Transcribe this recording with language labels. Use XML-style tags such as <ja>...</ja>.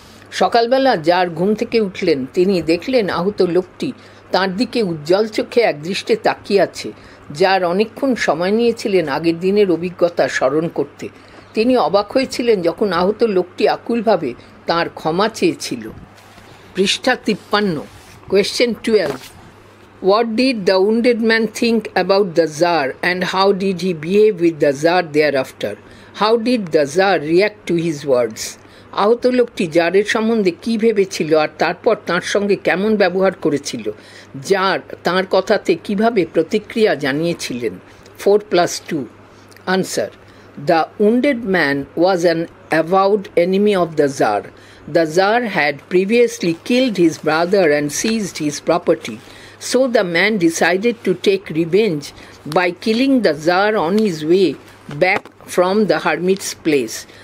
<bn>সকালবেলা জার ঘুম থেকে উঠলেন। তিনি দেখলেন আহত লোকটি তাঁর দিকে উজ্জ্বল চোখে একদৃষ্টে তাকিয়ে আছে। জার অনেকক্ষণ সময় নিয়েছিলেন আগের দিনের অভিজ্ঞতা স্মরণ করতে। তিনি অবাক হয়েছিলেন যখন আহত লোকটি আকুলভাবে তাঁর ক্ষমা চেয়েছিল। পৃষ্ঠা</bn> <en>53. Question 12. What did the wounded man think about the Tsar and how did he behave with the Tsar thereafter? How did the Tsar react to his words?</en> <bn>আহত লোকটি জারের সম্বন্ধে কী ভেবেছিল আর তারপর তাঁর সঙ্গে কেমন ব্যবহার করেছিল? জার তাঁর কথাতে কিভাবে প্রতিক্রিয়া জানিয়েছিলেন?</bn> <en>4 + 2. Answer, the wounded man was an avowed enemy of the Tsar. The Tsar had previously killed his brother and seized his property. So the man decided to take revenge by killing the Tsar on his way back from the hermit's place.</en>